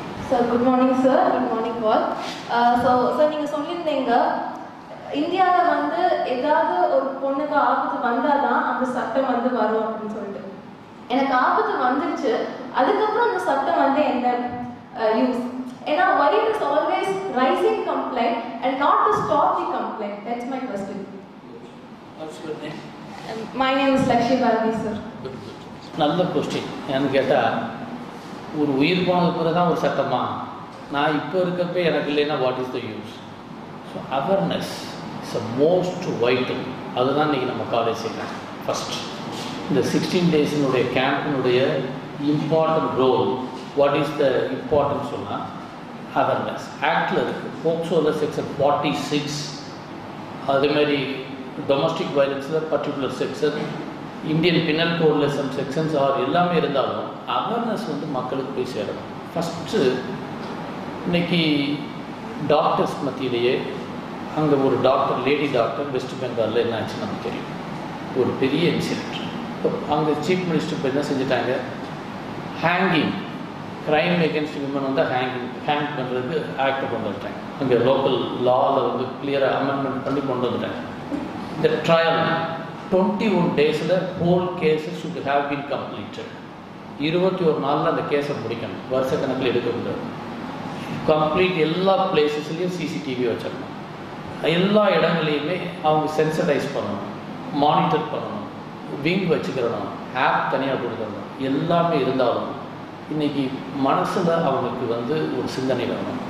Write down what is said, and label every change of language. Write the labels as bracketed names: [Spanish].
[English] Sir good morning sir. Good morning all. [Tamil] So sir நீங்கள் சொல்லியிருந்தீங்க இந்தியாவில் வந்து ஏதாவது ஒரு பொண்ணுக்கு ஆபத்து வந்தால் தான் அந்த சட்டம் வந்து வரும் அப்படின்னு சொல்லிட்டு. எனக்கு ஆபத்து வந்துடுச்சு, அதுக்கப்புறம் அந்த சட்டம் வந்து என்ன யூஸ்? ஏன்னா [English] why it is always rising complaint and not to stop the complaint? That's my question. What's your name? My name is Lakshmi Bharati sir. [Tamil] நல்ல கொஸ்டின். ஏன்னு கேட்டால் ஒரு உயிர் போனது பிறகு தான் ஒரு சட்டமா? நான் இப்போ இருக்கப்போ எனக்கு இல்லைன்னா [English] What is the use? So awareness is a most vital. [Tamil] அதுதான் இன்றைக்கி நம்ம காலேஜ் செய்யலாம். ஃபஸ்ட் இந்த 16 டேஸினுடைய கேம்பினுடைய important role. [English] what is the important [Tamil] சொன்னால் அவேர்னஸ். ஆக்டில் இருக்குது. போக்சோவில் செக்ஷன் 46, அதேமாதிரி domestic வயலன்ஸில் particular section, Indian penal கோடில் some sections R எல்லாமே இருந்தாலும் அவேர்னஸ் வந்து மக்களுக்கு போய் சேரணும். ஃபஸ்ட்டு இன்றைக்கி டாக்டர்ஸ் மத்தியிலேயே அங்கே ஒரு டாக்டர், லேடி டாக்டர் வெஸ்ட் பெங்காலில் என்ன ஆச்சுன்னு நமக்கு தெரியும். ஒரு பெரிய இன்சிடென்ட். இப்போ அங்கே சீஃப் மினிஸ்டர் இப்போ என்ன செஞ்சுட்டாங்க, ஹேங்கிங், க்ரைம் எகென்ஸ்ட் விமன் வந்து ஹேங் பண்ணுறதுக்கு ஆக்டை கொண்டு வந்துட்டாங்க. அங்கே லோக்கல் லாவில் வந்து கிளியராக அமெண்ட்மெண்ட் பண்ணி கொண்டு வந்துட்டாங்க. [English] இந்த trial 21 days whole cases should have been completed. [Tamil] 21 நாளில் அந்த கேஸை முடிக்கணும், வருஷக்கணக்கில் எடுக்கக்கூடாது. கம்ப்ளீட் எல்லா பிளேசஸ்லேயும் சிசிடிவி வச்சிடணும், எல்லா இடங்களையுமே அவங்க சென்சடைஸ் பண்ணணும், மானிட்டர் பண்ணணும், விங் வச்சுக்கிறணும், ஆப் தனியாக கொடுத்துடணும். எல்லாமே இருந்தாலும் இன்றைக்கி மனசில் அவங்களுக்கு வந்து ஒரு சிந்தனை வரணும்.